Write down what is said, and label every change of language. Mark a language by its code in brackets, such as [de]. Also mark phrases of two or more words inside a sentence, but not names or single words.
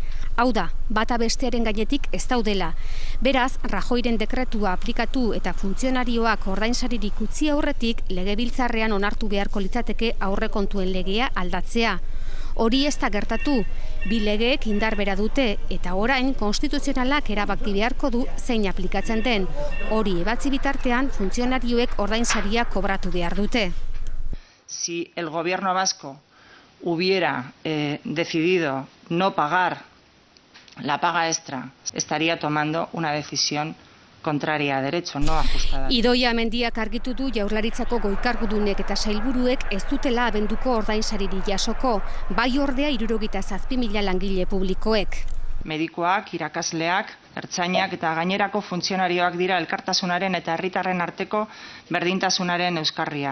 [eu] Hau da, bata bestearen gainetik ez daudela. Beraz, Rajoyren dekretua aplikatu eta funtzionarioak ordainsaririk utzi aurretik legebiltzarrean onartu beharko litzateke aurrekontuen legea aldatzea. Hori ez da gertatu, bi legeek indar bera dute eta orain konstituzionalak erabaki beharko du zein aplikatzen den. Hori ebatzi bitartean funtzionarioek ordainsaria kobratu behar dute. [es] Si el gobierno vasco hubiera decidido no pagar la paga extra, estaría tomando una decisión contraria a derecho, no ajustada. [eu] Idoia Mendiak argitu du Jaurlaritzako goikargudunek eta sailburuek ez dutela abenduko ordainsariri jasoko, bai ordea 77.000 langile publikoek. Medikuak, irakasleak, ertzainak eta gainerako funtzionarioak dira elkartasunaren eta herritarren arteko berdintasunaren euskarria.